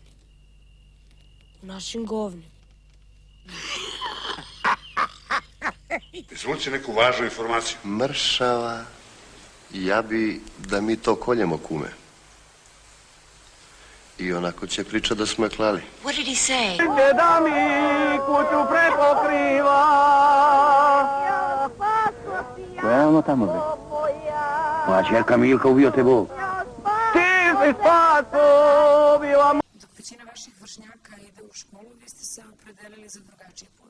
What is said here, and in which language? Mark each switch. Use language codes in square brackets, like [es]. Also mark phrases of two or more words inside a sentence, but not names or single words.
[sr] U našim govnima. Izvuci neku važnu informaciju. Mršava. Ja bi da mi to koljemo, kume. I onako će priča da smo je klali. [en] What did he say? [sr] Da mi kuću prekokriva. Ko je ono tamo, bre? Moja čerka Milka, ubio te Bog. Ti si spaso, bila mu... Dok većina vaših vršnjaka ide u školu, vi ste se opredelili za drugačiji put.